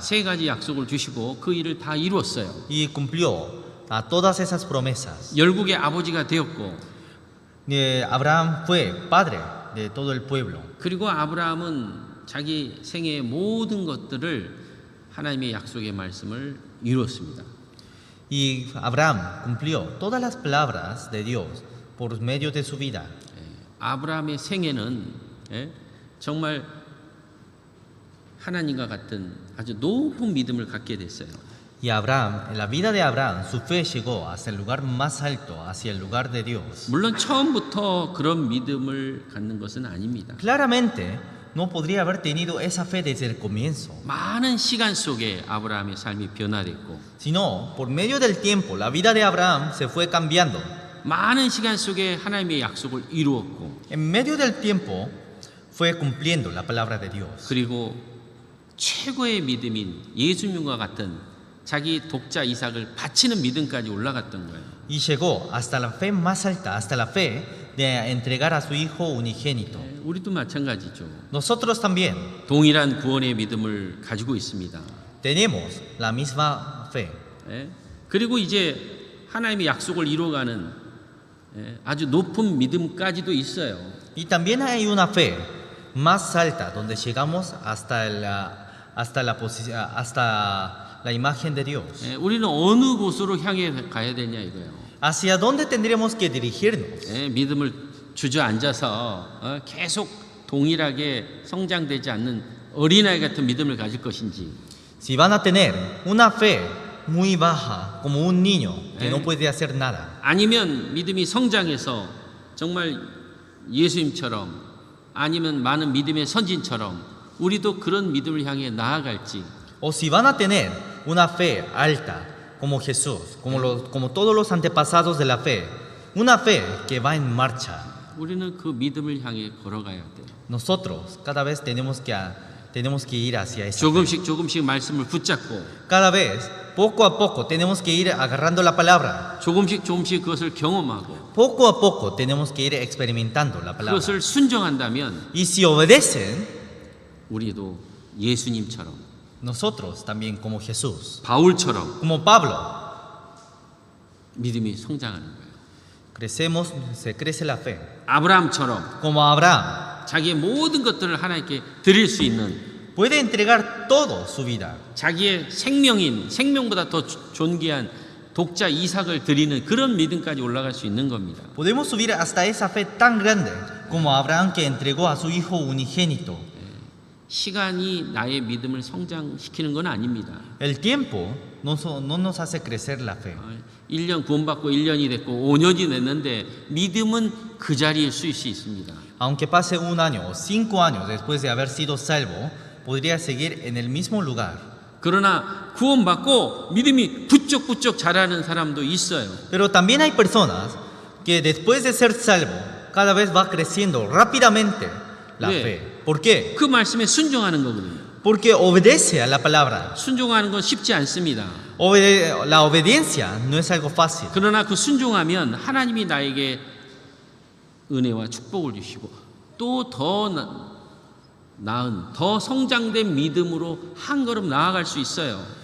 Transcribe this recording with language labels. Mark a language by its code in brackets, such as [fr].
[ko] 세 가지 약속을 주시고 그 일을 다 이루었어요. [es] y cumplió a todas esas promesas. [ko] 열국의 아버지가 되었고 [es] Abraham fue padre de todo el pueblo. [ko] 그리고 아브라함은 자기 생애의 모든 것들을 하나님의 약속의 말씀을 이루었습니다. [es] Y Abraham cumplió todas las palabras de Dios por medio de su vida. [ko] 아브라함의 생애는 정말 하나님과 같은 아주 높은 믿음을 갖게 됐어요. [es] Y Abraham, en la vida de Abraham, su fe llegó hasta el lugar más alto, hacia el lugar de Dios. [ko] 물론 처음부터 그런 믿음을 갖는 것은 아닙니다. [es] Claramente, no podría haber tenido esa fe desde el comienzo, [ko] 많은 시간 속에 아브라함의 삶이 변화됐고 [es] sino por medio del tiempo, la vida de Abraham se fue cambiando. [ko] 많은 시간 속에 하나님의 약속을 이루었고 [es] En medio del tiempo, fue cumpliendo la palabra de Dios. [ko] 그리고 최고의 믿음인 예수님과 같은 자기 독자 이삭을 바치는 믿음까지 올라갔던 거예요. [es] Y llegó hasta la fe más alta, hasta la fe de entregar a su hijo unigénito. [ko] 우리도 마찬가지죠. [es] Nosotros también [ko] 동일한 구원의 믿음을 가지고 있습니다. [es] tenemos la misma fe. [ko] 그리고 이제 하나님의 약속을 이루어가는 아주 높은 믿음까지도 있어요. [es] Y también hay una fe más alta donde llegamos hasta la imagen de Dios. [ko] 우리는 어느 곳으로 향해 가야 되냐 이거예요. [es] ¿Hacia dónde tendremos que dirigirnos? [ko] 믿음을 주저앉아서 계속 동일하게 성장되지 않는 어린아이 같은 믿음을 가질 것인지 [es] Si van a tener una fe muy baja, como un niño que no puede hacer nada, [ko] 아니면 믿음이 성장해서 정말 예수님처럼 아니면 많은 믿음의 선진처럼 우리도 그런 믿음을 향해 나아갈지 [es] o si van a tener una fe alta, como Jesús, como todos los antepasados de la fe, una fe que va en marcha. [ko] 우리는 그 믿음을 향해 걸어가야 돼요. [es] Nosotros cada vez tenemos que ir hacia esa fe. [ko] 조금씩 말씀을 붙잡고 [es] Cada vez, poco a poco, tenemos que ir agarrando la palabra. [ko] 조금씩 그것을 경험하고 [es] Poco a poco tenemos que ir experimentando la palabra. [ko] 그것을 순종한다면 [es] Y si obedecen, [ko] 우리도 예수님처럼 [es] nosotros también como Jesús, [ko] 바울처럼 [es] como Pablo, [ko] 믿음이 성장하는 거예요. [es] se crece la fe. [ko] 아브라함처럼 [es] Como Abraham, [ko] 자기의 모든 것들을 하나님께 드릴 수 있는 [es] puede entregar todo su vida. [ko] 자기의 생명보다 더 존귀한 독자 이삭을 드리는 그런 믿음까지 올라갈 수 있는 겁니다. [es] Podemos subir hasta esa fe tan grande como Abraham que entregó a su hijo unigénito. [ko] 시간이 나의 믿음을 성장시키는 건 아닙니다. [es] El tiempo no nos hace crecer la fe. [ko] 1년 구원받고 1년이 됐고 5년이 됐는데 믿음은 그 자리에 수 있습니다. [es] Aunque pase un año o 5 años después de haber sido salvo, podría seguir en el mismo lugar. [ko] 그러나 구원받고 믿음이 부쩍부쩍 자라는 사람도 있어요. [es] Pero también hay personas que después de ser salvo, cada vez va creciendo rápidamente la [ko] 네. [es] fe. ¿Por qué? [ko] 그 말씀에 순종하는 거거든요. [es] Porque obedece a la palabra. [ko] 순종하는 건 쉽지 않습니다. [es] La obediencia no es algo fácil. [ko] 그러나 그 순종하면 하나님이 나에게 은혜와 축복을 주시고 또 더 나은, 더 성장된 믿음으로 한 걸음 나아갈 수 있어요.